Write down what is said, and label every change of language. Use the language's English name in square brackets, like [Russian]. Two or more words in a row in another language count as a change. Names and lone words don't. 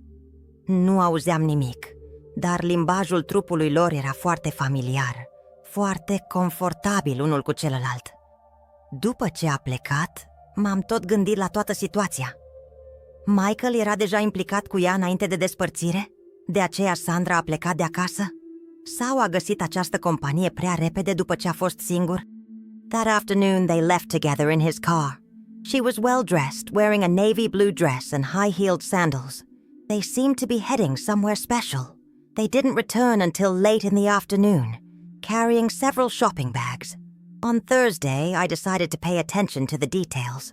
[Romanian] Nu auzeam nimic, dar limbajul trupului lor era foarte familiar, foarte confortabil unul cu celălalt. După ce a plecat, m-am tot gândit la toată situația. Michael era deja implicat cu ea înainte de despărțire? De aceea Sandra a plecat de acasă? Sau a găsit această companie prea repede după ce a fost singur? [English] That afternoon they left together in his car. She was well dressed, wearing a navy blue dress and high-heeled sandals. They seemed to be heading somewhere special. They didn't return until late in the afternoon, carrying several shopping bags. On Thursday, I decided to pay attention to the details.